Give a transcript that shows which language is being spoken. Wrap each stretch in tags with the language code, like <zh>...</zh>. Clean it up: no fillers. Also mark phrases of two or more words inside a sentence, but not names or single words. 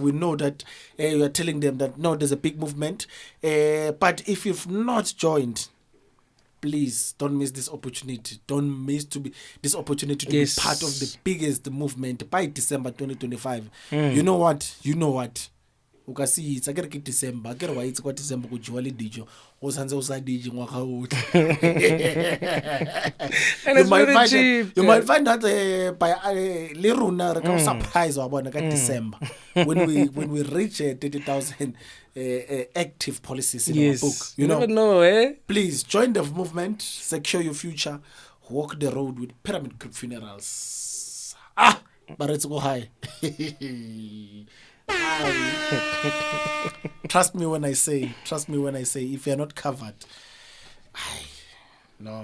<en>We know that you are telling them that, no, there's a big movement. But if you've not joined, please don't miss this opportunity. Don't miss this opportunity to be part of the biggest movement by December 2025. You know what?</en> <tn>Ukasi it's akere ke December akere wa itse kwa December go jiwa le dijo o santse o sa dije ngwaga otlhe.</tn> <en>You might find that by</en> <tn>le rona re ka</tn> <en>surprise</en> <tn>wa bona ka</tn> <en>December when we reach 30,000 active policies in our book. You never know, eh? Please join the movement, secure your future, walk the road with Pyramid Group Funerals. But let's go high. Trust me when I say, if you're not covered, no.</en>